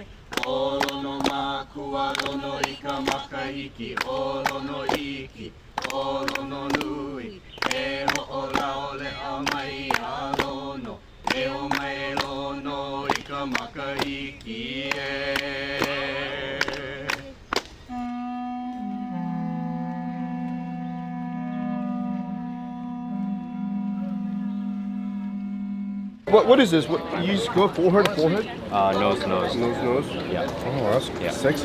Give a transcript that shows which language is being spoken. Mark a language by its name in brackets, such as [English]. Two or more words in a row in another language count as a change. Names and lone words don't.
[Hawaiian] Olo no makua lono I ka makahiki. Olo no iki, olo no nui. E ho o lao le a mai a lono. E o mai lono I ka makahiki e. [English] What is this? What you just go forehead? Nose. Nose? Yeah. Oh, that's sexy.